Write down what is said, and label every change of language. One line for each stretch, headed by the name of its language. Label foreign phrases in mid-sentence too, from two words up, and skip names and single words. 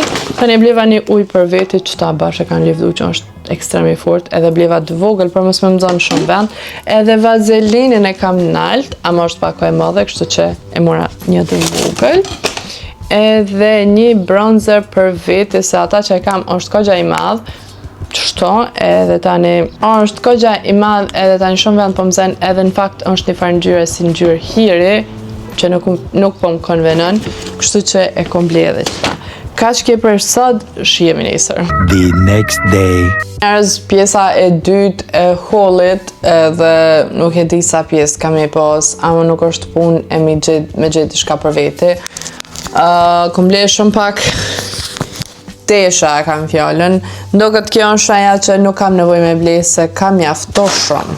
Albanian: Tani e bleva një uj për veti që ta bashkë e kanë livdu që është ekstremi fort, edhe bleva të vogël për mos me më zonë shumë vend, edhe vazelinin e kam nalt, ama është pako e madhe, kështu që e mora një të vogël, edhe një bronzer për veti, se ata që e kam është kogja i madh, qështo, edhe tani është kogja i madh, edhe tani shumë vend po më zen, edhe në fakt është një farë ngjyre si ngjyrë hiri, që nuk po më konvenon, kështu që e kom ble edhe qëta. Ka që ke për sot, shijemi nesër.
English: The next day.
Albanian: Njerëz, pjesa e dytë e hollit, edhe nuk e di sa pjesë kam e pas, ama nuk është punë e me gjithë shka për veti. Kom ble shumë pak tesha, kam fjallën. Ndo këtë kjo është aja që nuk kam nevoj me ble, se kam jafto shumë.